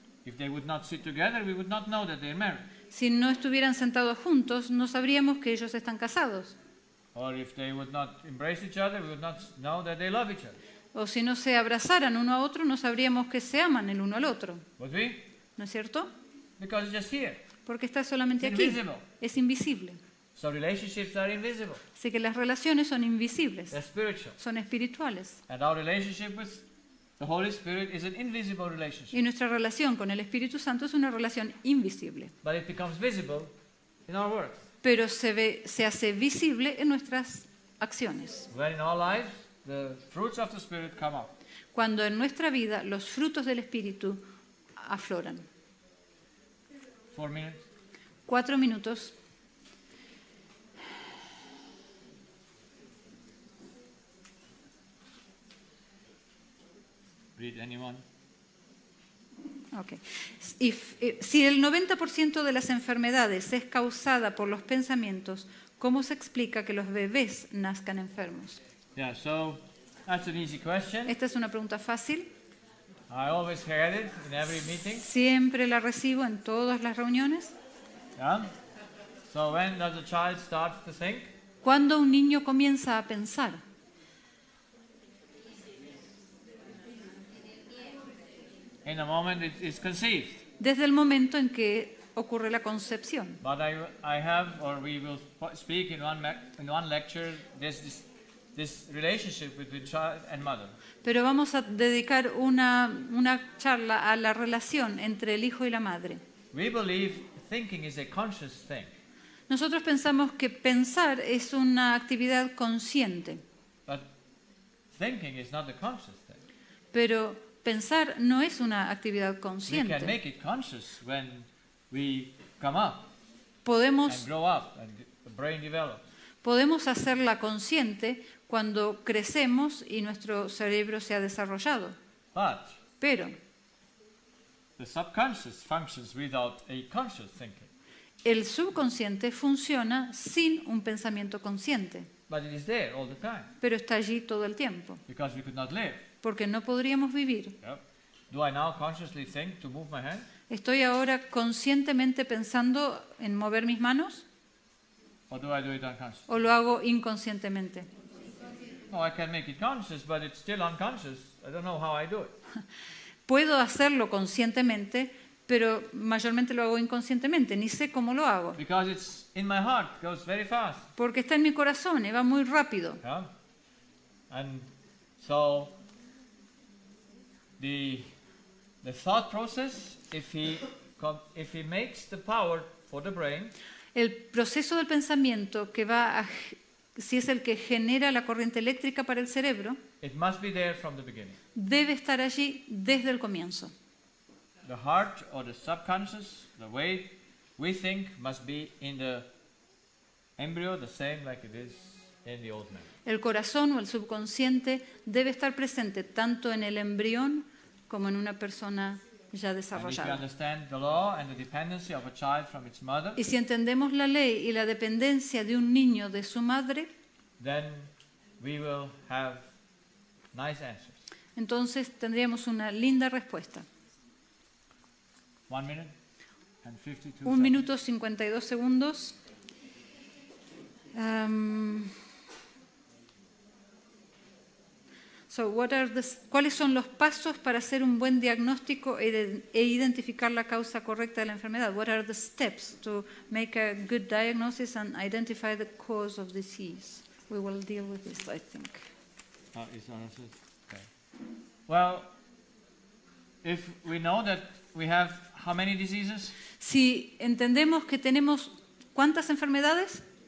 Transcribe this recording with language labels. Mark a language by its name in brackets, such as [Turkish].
[English] If they would not sit together, we would not know that they're married. [Spanish] Si no estuvieran sentados juntos, no sabríamos que ellos están casados. [English] Or if they would not embrace each other, we would not know that they love each other. [Spanish] O si no se abrazaran uno a otro, no sabríamos que se aman el uno al otro. [English] Would we? [Spanish] ¿No es cierto? [English] Because it's just here. [Spanish] Porque está solamente [English] It's [Spanish] aquí. [English] invisible. [Spanish] Es invisible. [English] So relationships are invisible. [Spanish] Así que las relaciones son invisibles, [English] They're spiritual. [Spanish] son espirituales. [English] And our relationship with the Holy Spirit is an invisible relationship. [Spanish] Y nuestra relación con el Espíritu Santo es una relación invisible. [English] But it becomes visible in our works. [Spanish] Pero se hace visible en nuestras acciones. [English] When in our lives, the fruits of the Spirit come out. [Spanish] Cuando en nuestra vida los frutos del Espíritu afloran. [English] 4 minutes. [Spanish] 4 minutos. [English] Read anyone. Okay. [Spanish] Si el 90% de las enfermedades es causada por los pensamientos, ¿Cómo se explica que los bebés nazcan enfermos? [English] Yeah, so that's an easy question. [Spanish] Esta es una pregunta fácil. [English] I always get it in every meeting. [Spanish] Siempre la recibo en todas las reuniones. [English] Yeah. So when does a child start to think? [Spanish] ¿Cuándo un niño comienza a pensar? [English] In the moment it is conceived. [Spanish] Desde el momento en que ocurre la concepción. [English] But I have, or we will speak in one lecture, this relationship between child and mother. [Spanish] Pero vamos a dedicar una charla a la relación entre el hijo y la madre. [English] We believe thinking is a conscious thing. [Spanish] Nosotros pensamos que pensar es una actividad consciente, [English] But thinking is not a conscious thing. [Spanish] pero pensar no es una actividad [English] We can [Spanish] consciente. [English] make it conscious when we come up and [Spanish] Podemos [English] grow up and the brain develops. [Spanish] Podemos hacerla consciente cuando crecemos y nuestro cerebro se ha desarrollado. [English] But [Spanish] Pero [English] the subconscious functions without a conscious thinking. [Spanish] el subconsciente funciona sin un pensamiento consciente, [English] But it is there all the time [Spanish] pero está allí todo el tiempo, [English] because we could not live. [Spanish] porque no podríamos vivir. [English] Yep. Do I now consciously think to move my hand? [Spanish] ¿Estoy ahora conscientemente pensando en mover mis manos [English] Or do I do it unconsciously? [Spanish] o lo hago inconscientemente? [English] No, I can make it conscious, but it's still unconscious. I don't know how I do it. [Spanish] Puedo hacerlo conscientemente, pero mayormente lo hago inconscientemente, ni sé cómo lo hago, [English] Because it's in my heart, it goes very fast. [Spanish] porque está en mi corazón y va muy rápido. [English] Yeah? And so the thought process, if he makes the power for the brain, [Spanish] El proceso del pensamiento si es el que genera la corriente eléctrica para el cerebro, [English] it must be there from the beginning. [Spanish] debe estar allí desde el comienzo. [English] The heart or the subconscious, the way we think, must be in the embryo the same like it is in the old man. [Spanish] El corazón o el subconsciente debe estar presente tanto en el embrión como en una persona ya [English] And if you [Spanish] desarrollada. [English] understand the law and the dependency of a child from its mother, [Spanish] Y si entendemos la ley y la dependencia de un niño de su madre, [English] then we will have nice answers. [Spanish] entonces tendríamos una linda respuesta. [English] 1 minute and 52 [Spanish] Un minuto 52 segundos. ¿Cuáles son los pasos para hacer un buen diagnóstico e identificar la causa correcta de la enfermedad? [English] What are the steps to make a good diagnosis and identify the cause of disease? We will deal with this, I think. It's understood. Okay. Well, if we know that we have how many diseases? [Spanish] Si entendemos que tenemos ¿cuántas enfermedades?